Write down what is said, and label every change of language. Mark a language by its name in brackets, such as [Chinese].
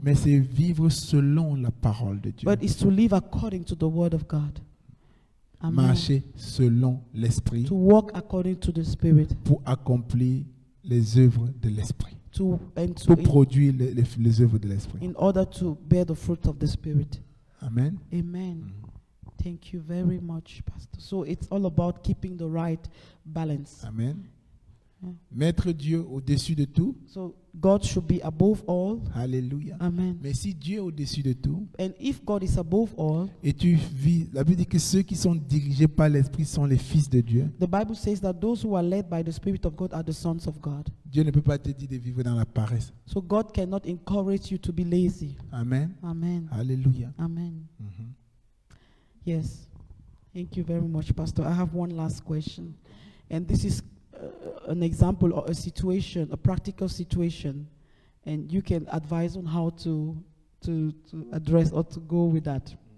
[French] Mais c'est vivre selon la parole de Dieu. [English] But it's to live according to the word of God. Amen. [French] Marcher selon l'esprit [English] To walk according to the Spirit. [French] pour accomplir les œuvres de l'esprit. Pour Produire les œuvres de l'esprit. [English] in order to bear the fruit of the Spirit. Amen. Amen. Thank you very much, Pastor. So it's all about keeping the right balance. Amen. Yeah. [French] Mettre Dieu au-dessus de tout. [English] So God should be above all. [French] Alléluia. [English] Amen. [French] Mais si Dieu est au-dessus de tout, [English] And if God is above all, [French] et tu vis, la Bible dit que ceux qui sont dirigés par l'Esprit sont les fils de Dieu. [English] the Bible says that those who are led by the Spirit of God are the sons of God. [French] Dieu ne peut pas te dire de vivre dans la paresse. [English] So God cannot encourage you to be lazy. Amen. Amen. [French] Alléluia. [English] Amen. Mhm. Yes. Thank you very much, Pastor. I have one last question. And this is an example or a situation, a practical situation. And you can advise on how to address or to go with that.